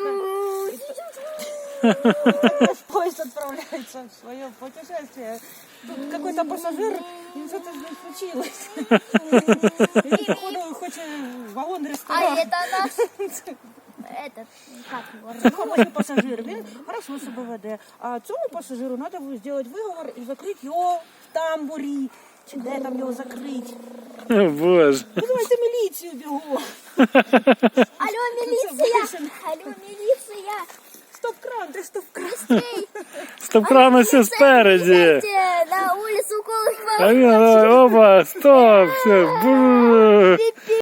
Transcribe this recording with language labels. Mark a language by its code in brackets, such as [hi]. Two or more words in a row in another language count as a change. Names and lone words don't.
[ru] Поезд отправляется в свое путешествие. Тут какой-то пассажир, и что-то с ним случилось. И, походу, хочет вагон А ресторан. это наш... Этот, как его? [uk] Допомогли пасажир, він хорошо себе веде. А цьому пасажиру треба зробити виговор і закрити його в тамбурі. Чи де там його закрити. Боже. Визивайте міліцію бігом. [ru] Алло, милиция! Алло, милиция! [uk] Стоп-кран, де стоп-кран? [ru] Быстрей! [uk] Стоп-кран ось спереді. [ru] Идите на улицу Колыхова! Оба, стоп, все.